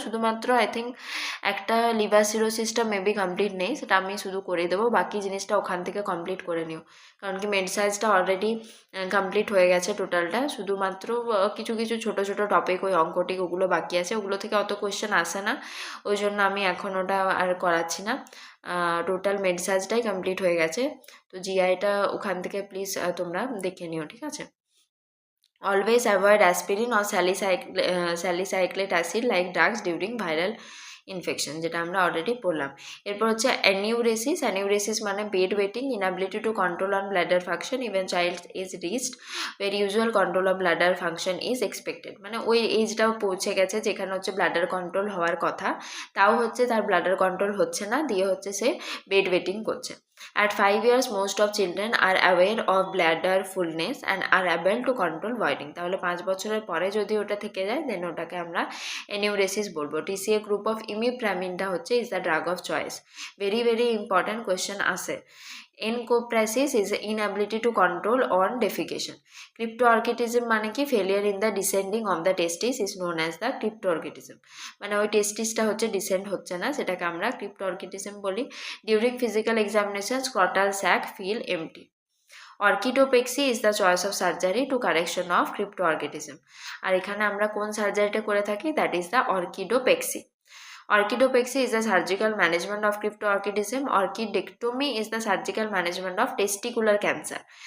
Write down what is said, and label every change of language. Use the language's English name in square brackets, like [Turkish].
[Bangla] শুধুমাত্র I think একটা liver সিরোসিসটা maybe complete নেই, সেটা আমি শুধু করে দেবো, বাকি জিনিসটা ওখান থেকে কমপ্লিট করে নিও, কারণ কি মেড সাইজটা অলরেডি কমপ্লিট হয়ে গেছে টোটালটা, শুধুমাত্র কিছু কিছু ছোটো ছোটো টপিক ওই অঙ্কটিক ওগুলো বাকি আছে, ওগুলো থেকে অত কোয়েশ্চেন আসে না, ওই জন্য আমি এখন ওটা আর করাচ্ছি না। টোটাল মেড সাইজটাই কমপ্লিট হয়ে গেছে, তো জিআইটা ওখান থেকে প্লিজ তোমরা দেখে নিও, ঠিক আছে। [English] Always avoid aspirin or salicylate acid like drugs during viral infection, [Bangla] যেটা আমরা অলরেডি পড়লাম। এরপর হচ্ছে অ্যানিউরেসিস। [English] Enuresis মানে bed wetting, inability to control on bladder function even child is reached where usual control of bladder function is expected. [Bangla] মানে ওই এজটাও পৌঁছে গেছে যেখানে হচ্ছে ব্লাডার কন্ট্রোল হওয়ার কথা, তাও হচ্ছে তার ব্লাডার কন্ট্রোল হচ্ছে না, দিয়ে হচ্ছে সে বেড ওয়েটিং করছে। [English] At 5 years, most of children are aware of bladder fullness and are able to control voiding. [Bangla] তাহলে 5 বছরের পরে যদি ওটা থেকে যায় দেন ওটাকে আমরা এনিউরেসিস বলবো। [English] TCA group of ইমিপ্রামিনটা হচ্ছে is the drug of choice. Very very important question আসে। Encopresis is inability to control on defecation. Cryptorchidism মানে কি failure in the descending of the testis is known as the cryptorchidism. [Bangla] মানে ওই টেস্টিসটা হচ্ছে ডিসেন্ড হচ্ছে না, সেটাকে আমরা ক্রিপ্টোঅর্কিটিজম বলি। [English] During physical examination scrotal sac feel empty. Orchidopexy is the choice of surgery to correction of cryptorchidism. [Bangla] আর এখানে আমরা কোন সার্জারিটা করে থাকি, [English] That is the orchidopexy. Orchidopexy is the surgical management of cryptorchidism. Orchidectomy is the surgical management of testicular cancer.